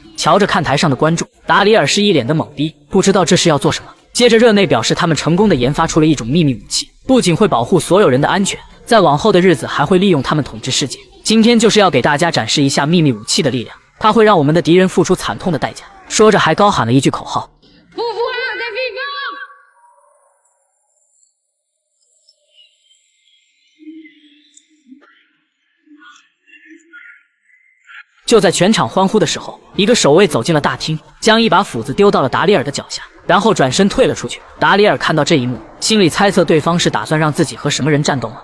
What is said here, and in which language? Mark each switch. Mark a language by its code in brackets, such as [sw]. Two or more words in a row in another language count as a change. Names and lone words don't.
[zh] 瞧着看台上的观众，达里尔是一脸的懵逼，不知道这是要做什么。接着热内表示他们成功的研发出了一种秘密武器，不仅会保护所有人的安全，在往后的日子还会利用他们统治世界。今天就是要给大家展示一下秘密武器的力量，它会让我们的敌人付出惨痛的代价。说着还高喊了一句口号 [fr] Pouvoir des vivants. [zh] 就在全场欢呼的时候，一个守卫走进了大厅，将一把斧子丢到了达里尔的脚下，然后转身退了出去。达里尔看到这一幕，心里猜测对方是打算让自己和什么人战斗吗？